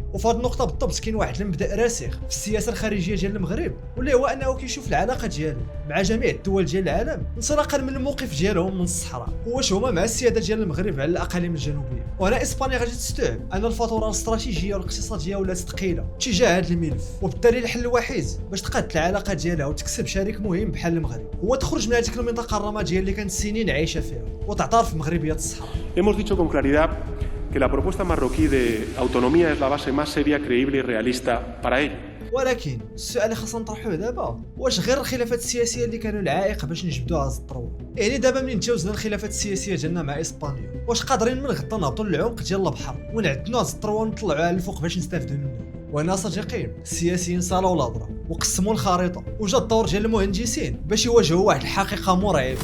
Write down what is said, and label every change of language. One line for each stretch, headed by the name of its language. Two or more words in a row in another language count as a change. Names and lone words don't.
Arabic: وفي هذه النقطه بالضبط كاين واحد المبدا راسخ في السياسه الخارجيه ديال المغرب واللي هو انه كيشوف العلاقه ديالو مع جميع الدول ديال العالم انطلاقا من الموقف ديالهم من الصحراء، واش هما مع السياده ديال المغرب على الاقاليم الجنوبيه. وهنا اسبانيا غادي تستوعب ان الفاتوره الاستراتيجيه والاقتصاديه ولات ثقيله تجاه هذا الملف، وبالتالي الحل الوحيد باش تقاد العلاقه ديالها وتكسب شريك مهم بحال المغرب هو تخرج من هذيك المنطقه الرماديه اللي كانت سنين عايشه فيها وتعترف بمغربيه الصحراء.
Spanish: Hemos dicho con claridad que la propuesta marroquí de autonomía es la base más seria, creíble y realista para ello.
Arabic: ولكن السؤال اللي خاصنا نطرحوه دابا، واش غير الخلافات السياسيه اللي كانوا العائق باش نجبدوا هذا الطرو؟ يعني دابا منين تجاوزنا الخلافات السياسيه ديالنا مع اسبانيا، واش قادرين من غدا نهبطوا للعمق ديال البحر ونعدنوا هذا الطرو ونطلعوها للفوق باش نستافدوا منه؟ وانا صديقي السياسيين صالوا الهضره وقسموا الخريطه وجا الدور ديال المهندسين باش يواجهوا واحد الحقيقه مرعبه.